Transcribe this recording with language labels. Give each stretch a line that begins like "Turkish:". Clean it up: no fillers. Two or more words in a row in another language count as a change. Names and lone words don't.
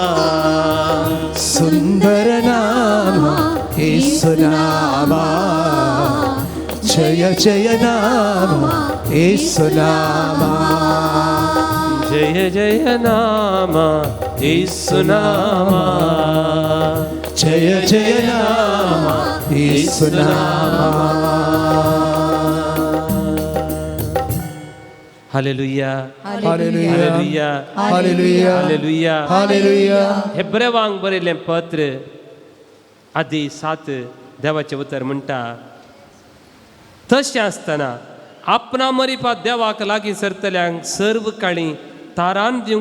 Kannada: ಸುಂದರ ನಾಮ ಏಸುನಾಮ ಜಯ ಜಯ ನಾಮ ಏಸುನಾಮ ಜಯ ಜಯ ನಾಮ ಯೇಸುನಾಮ ಜಯ ಜಯ ನಾಮ ಏಸುನಾಮ
Konkani: हालेलुया हालेलुया हालेलुया हालेलुया हालेलुया हालेलुया हेब्रेवांक बरयल्लें पत्र आदी 7 देवाचें उतर म्हणटा तशें आसतना आपणा मरिपा देवाक लागीं सरतल्यांक सर्व काळी तारान दिवंक